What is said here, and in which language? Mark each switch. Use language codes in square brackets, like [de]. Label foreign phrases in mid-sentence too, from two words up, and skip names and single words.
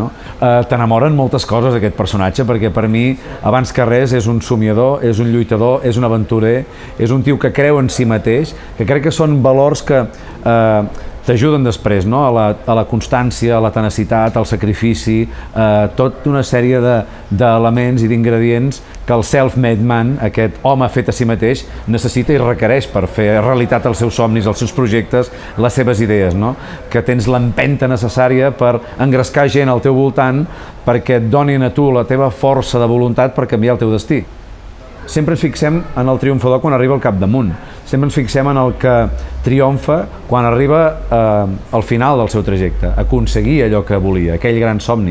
[ca] T'enamoren moltes coses aquest personatge, perquè per mi, abans que res, és un somiador, és un lluitador, és un aventurer, és un tio que creu en si mateix, que crec que són valors que t'ajuden després, no? A la constància, a la tenacitat, al sacrifici, tota una sèrie d'elements i d'ingredients que el [en] self-made man, [ca] aquest home fet a si mateix, necessita i requereix per fer realitat els seus somnis, els seus projectes, les seves idees, no? Que tens l'empenta necessària per engrescar gent al teu voltant perquè et donin a tu la teva força de voluntat per canviar el teu destí. Sempre ens fixem en el triomfador quan arriba al capdamunt, sempre ens fixem en el que triomfa quan arriba al final del seu trajecte, aconseguir allò que volia, aquell gran somni.